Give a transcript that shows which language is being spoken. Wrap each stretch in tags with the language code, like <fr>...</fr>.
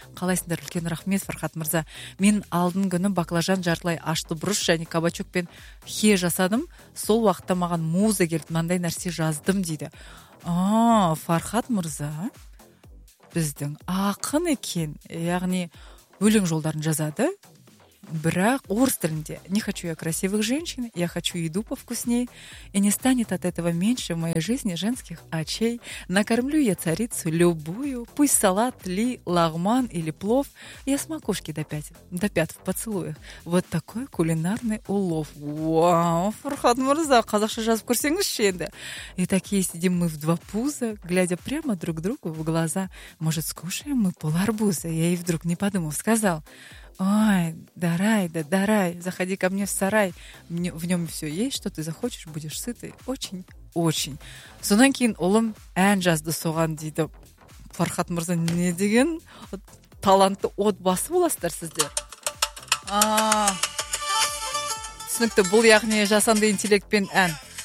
<kk>Қалайсыңдар, үлкен рахмет, Фархат Мұрза. Мен алдын күні баклажан жартылай ашты бұрыш және кабачок пен хе жасадым. Сол уақытта маған муза келді, мандай нәрсе жаздым, дейді. Фархат Мұрза біздің ақын екен, яғни өлең жолдарын жазады. Бірақ орыс тілінде</kk> <ru>не хочу я красивых женщин, я хочу еду повкусней, и не станет от этого меньше в моей жизни женских очей. Накормлю я царицу любую, пусть салат ли, лагман или плов, я с макушки до пят в поцелуях. Вот такой кулинарный улов. Вау, Фурхат Мурза,</ru> <kk>казахша жазып көрсеңізші енді.</kk> <ru>И такие сидим мы в два пуза, глядя прямо друг другу в глаза. Может, скушаем мы пол арбуза? Я ей вдруг, не подумав, сказал: «Ой, дарай, да дарай, заходи ко мне в сарай, мне, в нем все есть, что ты захочешь, будешь сытый, очень-очень».</ru> <kk>Сонан кейін олым ән жазды соған дейді. Фархат Мырза, не деген талантты отбасы боласыздар сіздер. Түсінікті, бұл яғни жасанды интеллектпен ән.</kk>